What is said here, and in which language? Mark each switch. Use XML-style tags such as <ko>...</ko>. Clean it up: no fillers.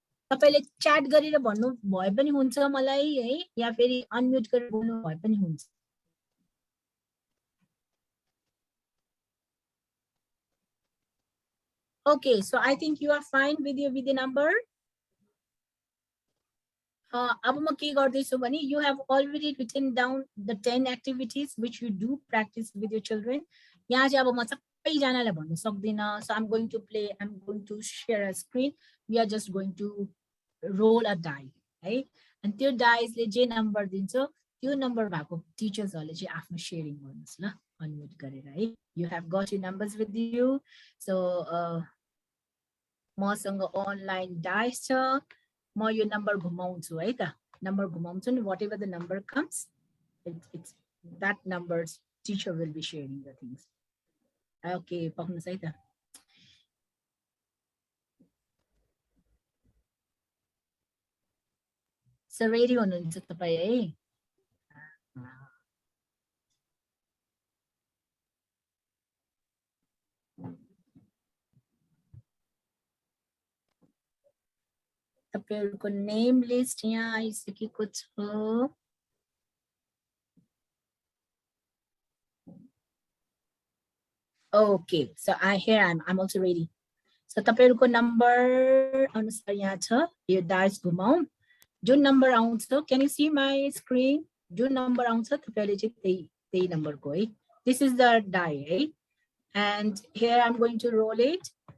<ne>तपाईले च्याट गरेर भन्नु भए पनि हुन्छ मलाई है या फेरि अनम्युट गरेर बोल्नु भए पनि हुन्छ</ne> <en>Okay, so I think you are fine with your number.</en> <ne>अब म के गर्दैछु भने</ne> <en>you have already written down the 10 activities which you do practice with your children.</en> <ne>यहाँ चाहिँ अब म सबै जनालाई भन्न सक्दिन.</ne> <en>So I'm going to share a screen. We are just going to roll a die,</en> <ne>है and त्यो dice ले जे नम्बर दिन्छ त्यो नम्बर भएको टिचर्सहरुले चाहिँ आफ्नो शेयरिङ गर्नुस् ल अनम्युट गरेर है.</ne> <en>You have got your numbers with you. So</en> <ne>मसँग अनलाइन डाइस छ म यो नम्बर घुमाउँछु है त नम्बर घुमाउँछु नि</ne> <en>whatever the number comes it's that number's teacher will be sharing the things.</en> <ne>Okay पक्नुस् है त So रेडी हुनुहुन्छ तपाई है तपाईहरुको नेम लिस्ट यहाँ आइसकेको छ</ne> <en>Okay, so I'm also ready.</en> <ne>So तपाईहरुको नम्बर अनुसार यहाँ छ यो डाइस घुमाऊ जुन नम्बर आउँछ</ne> <en>can you see my screen</en> <ne>जुन नम्बर आउँछ तपाईहरुले चाहिँ त्यही नम्बरको है</ne> <en>this is the die</en> <ne>है</ne> <en>and here I'm going to roll it</en>